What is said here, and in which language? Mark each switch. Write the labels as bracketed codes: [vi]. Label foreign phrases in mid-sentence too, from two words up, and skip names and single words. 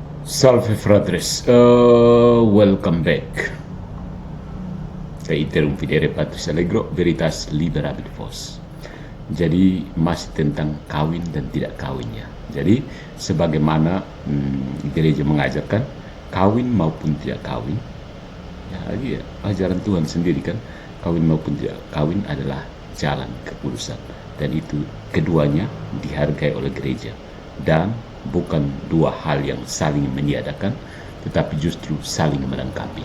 [la] Salve fratres, [en] welcome back. [la] Reiterum videre Patris Allegro, veritas liberabit vos. [id] Jadi masih tentang kawin dan tidak kawinnya. Jadi sebagaimana gereja mengajarkan kawin maupun tidak kawin, ya ajaran Tuhan sendiri kan, kawin maupun tidak kawin adalah jalan kekudusan, dan itu keduanya dihargai oleh gereja dan bukan dua hal yang saling meniadakan, tetapi justru saling melengkapi.